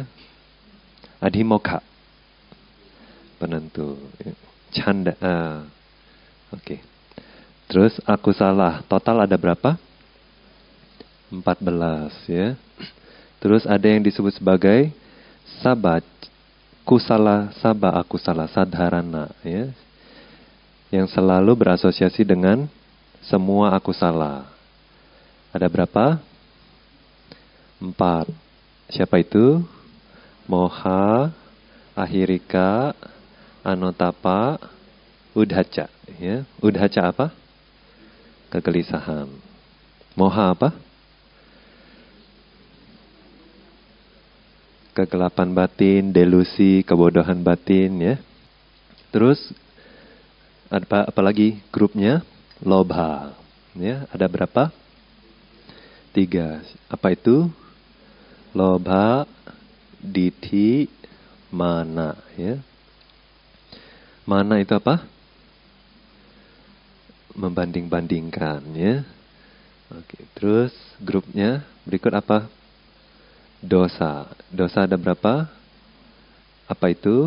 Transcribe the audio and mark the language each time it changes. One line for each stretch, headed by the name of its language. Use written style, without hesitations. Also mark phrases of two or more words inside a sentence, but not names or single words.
Indonesian: Adhimokha, penentu. Canda. Oke. Terus aku salah. Total ada berapa? 14 ya. Terus ada yang disebut sebagai sabat, kusala, saba akusala, sadharana ya. Yang selalu berasosiasi dengan semua akusala. Ada berapa? 4. Siapa itu? Moha, ahirika, anotapa, udhaca ya. Udhaca apa? Kegelisahan. Moha apa? Kegelapan batin, delusi, kebodohan batin ya. Terus apa lagi grupnya? Lobha ya. Ada berapa? 3. Apa itu? Lobha, ditthi, mana ya. Mana itu apa? Membanding-bandingkan ya. Oke, terus grupnya berikut apa? Dosa. Dosa ada berapa? Apa itu?